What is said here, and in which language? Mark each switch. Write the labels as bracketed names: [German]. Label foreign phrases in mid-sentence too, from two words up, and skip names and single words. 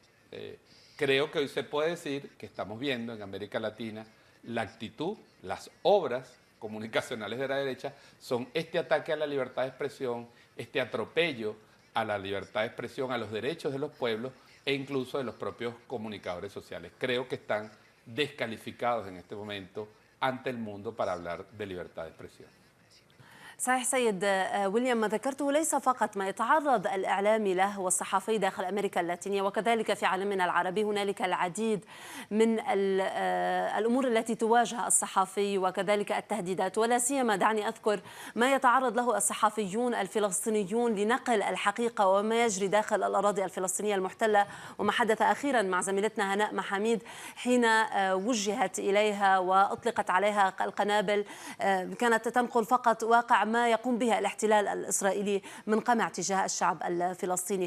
[Spanish] Creo que hoy se puede decir que estamos viendo en América Latina la actitud, las obras comunicacionales de la derecha son este ataque a la libertad de expresión, este atropello a la libertad de expresión, a los derechos de los pueblos e incluso de los propios comunicadores sociales. Creo que están descalificados en este momento ante el mundo para hablar de libertad de expresión. [Arabic] صحيح سيد ويليام، ما ذكرته ليس فقط ما يتعرض الإعلامي له والصحفي داخل أمريكا اللاتينية وكذلك في عالمنا العربي. هنالك العديد من الأمور التي تواجه الصحفي وكذلك التهديدات، ولا سيما دعني أذكر ما يتعرض له الصحفيون الفلسطينيون لنقل الحقيقة وما يجري داخل الأراضي الفلسطينية المحتلة، وما حدث أخيرا مع زميلتنا هناء محاميد حين وجهت إليها وأطلقت عليها القنابل كانت تنقل فقط واقع ما يقوم بها الاحتلال الإسرائيلي من قمع تجاه الشعب الفلسطيني.